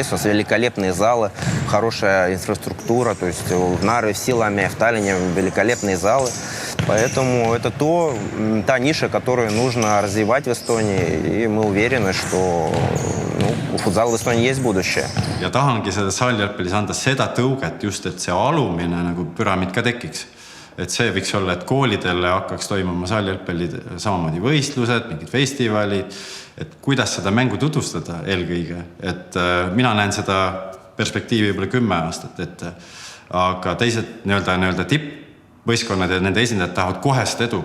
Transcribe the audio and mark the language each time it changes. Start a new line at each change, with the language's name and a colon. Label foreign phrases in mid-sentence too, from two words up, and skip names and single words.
Russian: У нас великолепные залы, хорошая инфраструктура, то есть в Нарве, в Силаме, в Таллине великолепные залы. Поэтому это та ниша, которую нужно развивать в Эстонии, и мы уверены, что у футзала в Эстонии есть будущее.
Estonian: Ja tahangi seda saalijalgpallis anda seda tõuget just, et see alumine nagu püramiid ka tekiks. Et see võiks olla, et koolidele hakkaks toimuma saalijalgpallid samamoodi võistlused, mingid festivalid, et kuidas seda mängu tutvustada eelkõige. Et mina näen seda perspektiivi võib-olla 10 aastat ette, aga teised nii-öelda tippvõistkonnad ja nende esindajad tahavad kohest edu.